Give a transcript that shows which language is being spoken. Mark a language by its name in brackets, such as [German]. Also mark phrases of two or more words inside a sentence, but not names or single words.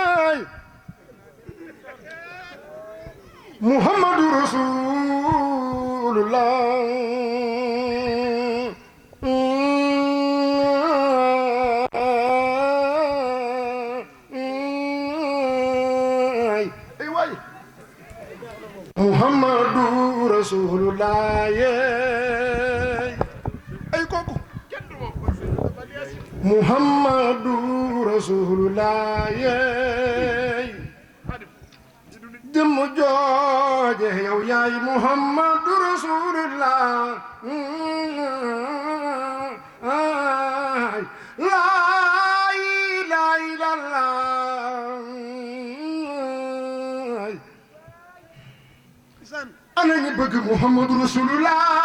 [Arabic] محمد رسول الله محمد رسول الله أي كوكو محمد رسول الله [Wolof] jëmm jooje yow yaay [Arabic] محمد رسول الله لا إله إلا الله [Wolof] ana ñi bëgg [Arabic] محمد رسول الله